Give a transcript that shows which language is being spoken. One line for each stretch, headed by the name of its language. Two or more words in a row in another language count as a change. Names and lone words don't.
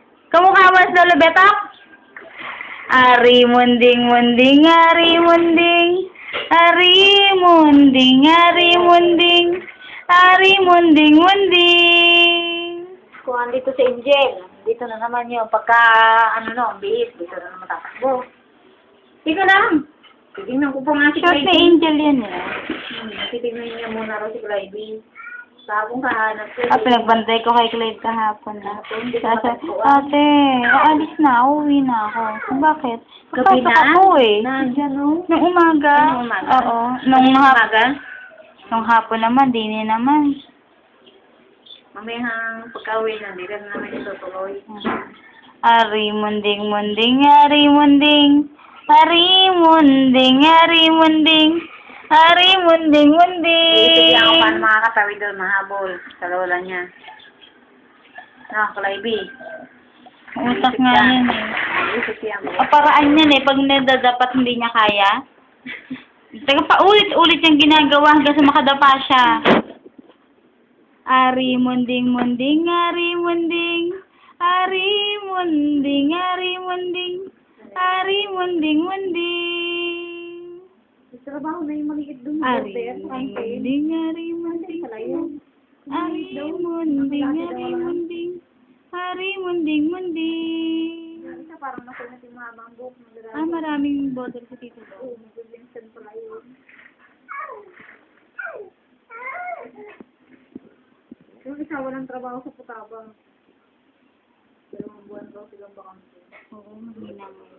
Filipino: Kamukha mo sa Lolo Betok? Ari munding munding, ari munding. Ari munding, ari munding. Ari munding munding. Kung andito si Angel, dito na naman yung pagka, bihis, dito na naman tatakbo. Tika lang. Titignan ko po nga si Sure si Clyde. Angel yan eh. Titignan niya muna raw si Clyde. Sa akong kahanap ko. Pinagbantay ko kay Clyde kahapon na. Ate, aalis na, uuwi na ako. Bakit? Gabi Papasok na? ako eh. Nandyan o. Nung umaga. Nung umaga? Oo. Umaga? Nung hapon naman, dini naman. Mamayang pagka-uwi na, hindi ka na naman itutuloy. Ari munding munding, ari munding. Ari munding, ari munding. Ari munding munding. Iisip niya kung paano makakatawi doon, mahabol sa lola niya. Clyde. Utak nga yan eh. Iisip niya. Paraan yan eh, pag nadadapat hindi niya kaya. Teka pa, ulit-ulit yung ginagawa hanggang sa makadapa siya. Ari munding munding, ari munding. Ari munding, ari munding. Ari munding munding. Trabaho na yung maliit doon. Ari munding, ari munding. Ari munding, ari munding. Ari munding munding. Isa parang nasunod yung mahabang buhok. Maraming bottle sa tito daw. Oo, mag-Vincent pala yun. Yung isa walang trabaho sa Putabang. 2 buwan daw silang bakante. Oo, mahina ngayon.